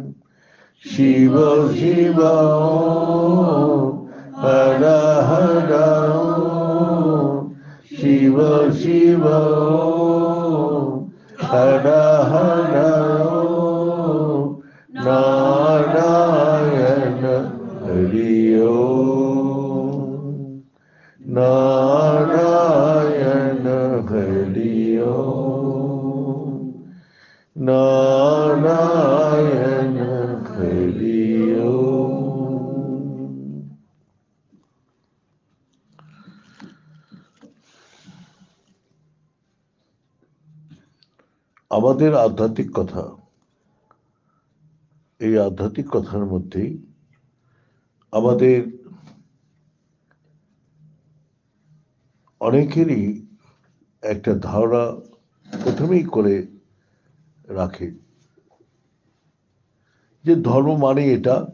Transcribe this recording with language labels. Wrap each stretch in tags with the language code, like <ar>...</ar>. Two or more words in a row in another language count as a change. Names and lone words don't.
<sa>शिव शिव हर हर शिव शिव हर हर नारायण हरि ओम् नारायण हरि ओम् नारायण हरि ओम्।</sa> <bn>আমাদের আধ্যাত্মিক কথা, এই আধ্যাত্মিক কথার মধ্যেই আমাদের অনেকেরই একটা ধারণা প্রথমেই করে রাখে যে ধর্ম মানে এটা</bn>